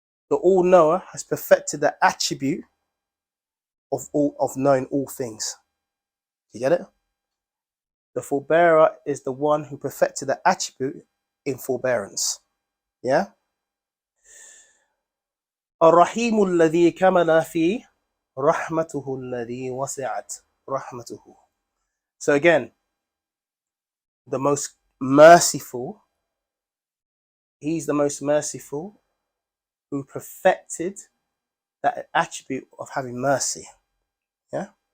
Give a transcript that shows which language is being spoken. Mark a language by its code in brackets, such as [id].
[en] The all-knower has perfected the attribute of knowing all things. You get it? The forbearer is the one who perfected the attribute in forbearance. Yeah? [ar] الرحيم الذي كمل في رحمته الذي وسعت رحمته. [en] So again, the most merciful, he's the most merciful who perfected that attribute of having mercy. Yeah?